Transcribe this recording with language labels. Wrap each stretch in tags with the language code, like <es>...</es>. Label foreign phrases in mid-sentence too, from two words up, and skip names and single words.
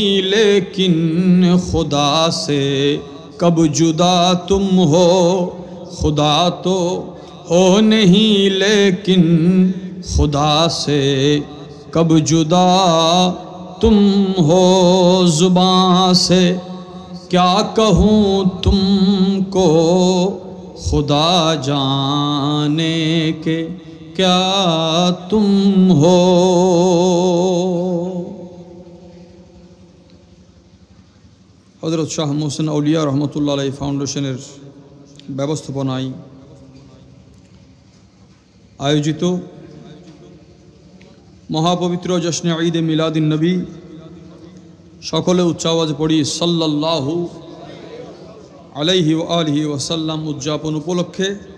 <ur>لیکن خدا سے کب جدا تم ہو، خدا تو ہو نہیں لیکن خدا سے کب جدا تم ہو، زبان سے کیا کہوں تم کو خدا جانے کے کیا تم ہو۔</ur> <bn>হযরত শাহ মোহসেন আউলিয়া</bn> <ar>رحمة الله عليه</ar> <bn>ফাউন্ডেশনের ব্যবস্থাপনায় আয়োজিত মহাপবিত্র জশ্নে ঈদে মিলাদিন নবী, সকলে উচ্চ আওয়াজে পড়ি</bn> <ar>صلى الله عليه وعلى آله وسلم</ar> <bn>উদযাপন উপলক্ষে</bn>